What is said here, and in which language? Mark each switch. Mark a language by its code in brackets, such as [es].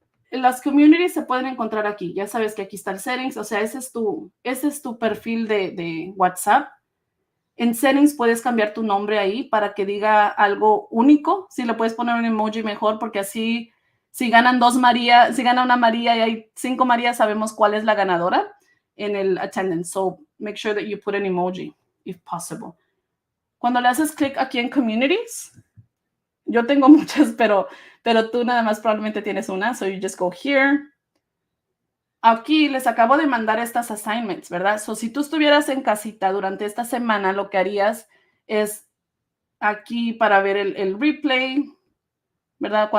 [es] Las communities se pueden encontrar aquí. Ya sabes que aquí está el settings, o sea, ese es tu perfil de WhatsApp. En settings puedes cambiar tu nombre ahí para que diga algo único. Si le puedes poner un emoji mejor, porque así, si ganan una María y hay 5 Marías, sabemos cuál es la ganadora en el attendance. [en] So, make sure that you put an emoji, if possible. [es] Cuando le haces clic aquí en communities, yo tengo muchas, pero tú nada más probablemente tienes una. [en] So, you just go here. [es] Aquí les acabo de mandar estas assignments, ¿verdad? So, si tú estuvieras en casita durante esta semana, lo que harías es aquí para ver el replay, ¿verdad?